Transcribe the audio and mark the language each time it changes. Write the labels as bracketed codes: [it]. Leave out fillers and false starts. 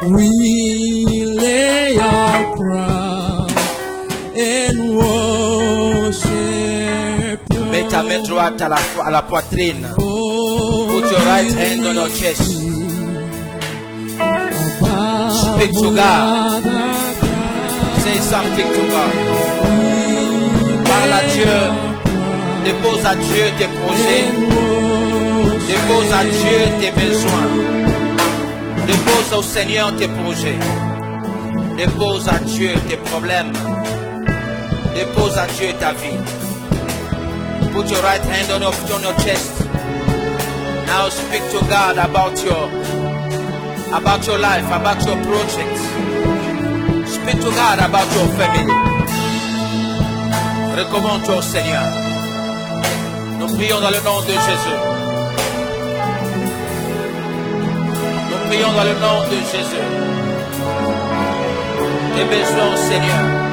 [en] We lay our crown and worship you. [fr] Mets ta main droite à la poitrine. Oh, [en] Put your right hand on your chest. Speak to God. Say something to God. [fr] Parle à Dieu. Dépose à Dieu tes projets. Dépose à Dieu tes besoins. Dépose au Seigneur tes projets. Dépose à Dieu tes problèmes. Dépose à Dieu ta vie. [en] Put your right hand on your chest. Now speak to God about your life, about your projects. Speak to God about your family. [fr] Recommande-toi au Seigneur. Nous prions dans le nom de Jésus. Nous prions dans le nom de Jésus. Tes besoins au Seigneur.